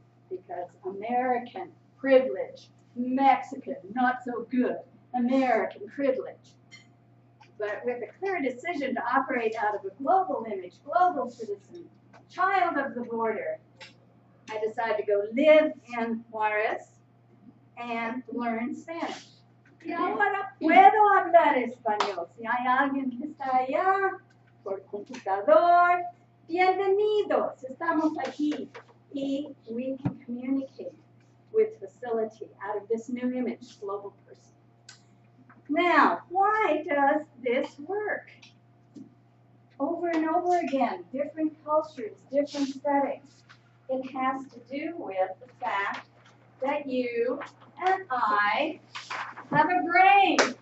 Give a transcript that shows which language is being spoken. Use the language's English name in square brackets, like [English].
[English] Because American privilege, Mexican not so good, American privilege. But with a clear decision to operate out of a global image, global citizen, child of the border, I decided to go live in Juarez and learn Spanish. [Spanish] Y ahora puedo hablar español. Si hay alguien que está allá por computador, bienvenidos, estamos aquí. [English] Y we can communicate with facility out of this new image, global person. Now, why does this work? Over and over again, different cultures, different settings. It has to do with the fact that you and I have a brain.